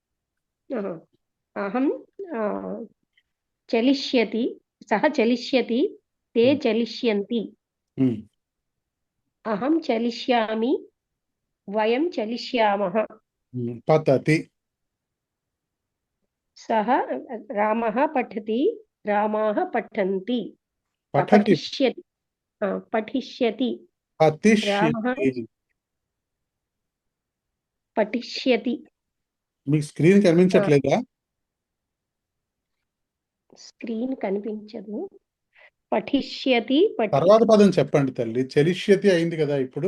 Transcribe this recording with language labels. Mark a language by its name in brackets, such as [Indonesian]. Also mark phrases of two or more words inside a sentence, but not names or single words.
[Sanskrit] अहं चलिष्यति, सः चलिष्यति, ते चलिष्यन्ति, अहं चलिष्यामि, वयं चलिष्यामः। पतति, सः रामः पठति, रामाः पठन्ति। पठिष्यति, పఠిష్యతి. [Telugu] మీకు స్క్రీన్ కనిపించట్లేదా? స్క్రీన్ కనిపించదు. పఠిష్యతి. తర్వాత పదం చెప్పండి తల్లి. చలిష్యతి అయింది కదా ఇప్పుడు.